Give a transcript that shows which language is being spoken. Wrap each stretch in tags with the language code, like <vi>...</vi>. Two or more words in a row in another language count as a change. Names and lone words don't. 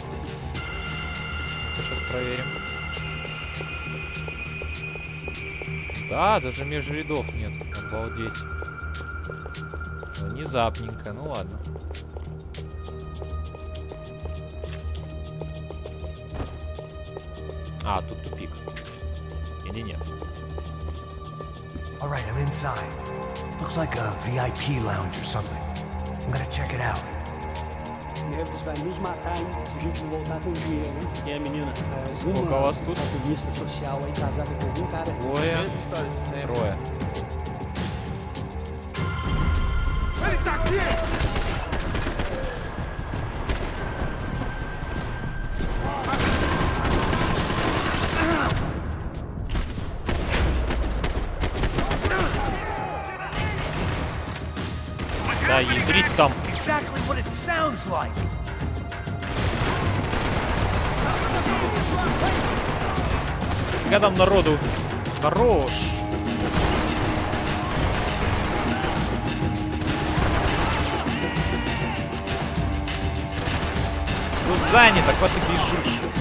<ru>Сейчас проверим. Да, даже межрядов нет. Обалдеть. Внезапненько, ну ладно. А, тут тупик. Или нет?</ru> <en>All right, I'm inside. Looks like a VIP lounge or something. I'm gonna check it out.</en> <pt>Neves vai nos matar, hein, se a gente não voltar com dinheiro, hein? E a menina?</pt> <ru>Сколько у вас тут?</ru> <pt>Ativista social aí, casada com algum cara.</pt> <ru>Трое. Трое.</ru> <pt>Ele tá aqui!</pt> <ru>Да, ядрить там.</ru> <en>Exactly what it sounds like.</en> <ru>Когда там народу? Хорош. Тут занято, куда ты бежишь?</ru>